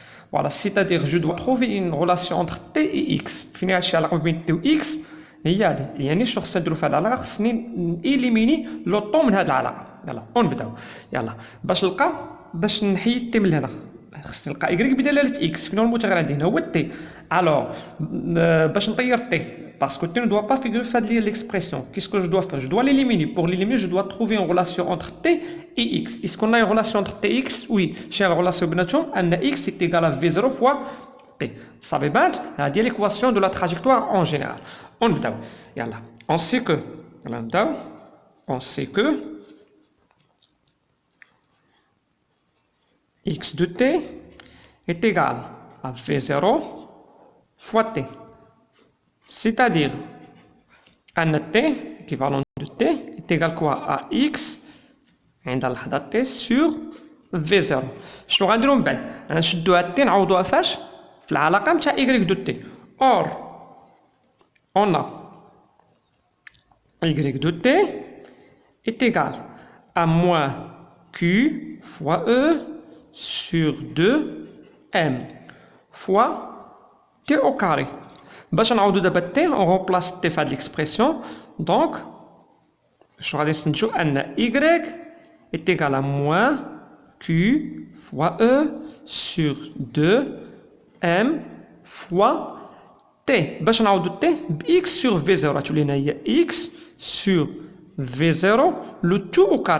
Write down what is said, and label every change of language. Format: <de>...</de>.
<fr>Voilà, c'est-à-dire je dois trouver une relation entre t et x.</fr> <ar>فين هادشي علاقة بين t و x هي هادي. يعني شنو خصنا نديرو في هاد العلاقة؟ خصني نإليميني لو طون من هاد العلاقة. يلا ونبداو. يلا باش نحيد تي من هنا خصني نلقى y بدلالة x. فين هو المتغير عندي؟ هنا هو t.</ar> <fr>Alors</fr> <ar>باش نطير</ar> <fr>t parce que t ne doit pas figurer</fr> <ar>في هاد</ar> <fr>l'expression. Qu'est-ce que je dois faire? Je dois l'éliminer. Pour l'éliminer, je dois trouver une relation entre t et x. Est-ce qu'on a une relation entre t et x? Oui. J'ai une relation</fr> <ar>بيناتهم أن</ar> <fr>x est égal à v0 fois t.</fr> <ar>صافي بانت؟ هادي</ar> <fr>l'équation de la trajectoire en général.</fr> <ar>ونبداو. يلا.</ar> <fr>On sait que</fr> <ar>يلا نبداو.</ar> <fr>On sait que x de t est égal à v0 fois t. C'est-à-dire, un t, équivalent de t, est égal quoi à x عند اللحظة t sur v0.</fr> <ar>شنو غنديرو من بعد؟ غنشدو هاد t نعوضوها فاش؟ في العلاقة نتاع</ar> <fr>y de t. Or, on a y de t est égal à moins q fois e sur 2m fois t au carré.</fr> <ar>باش نعوضو دابا t</ar> <fr>on remplace t</fr> <ar>في هاد</ar> <fr>l'expression. Donc</fr> <ar>شنو غادي نستنتجو ان</ar> <fr>y est égal à moins q fois e sur 2m fois t.</fr> <ar>باش نعوضو t ب</ar> <fr>x sur v0</fr> <ar>غتولي لنا هي x sur v0 لو تو au carré.</ar>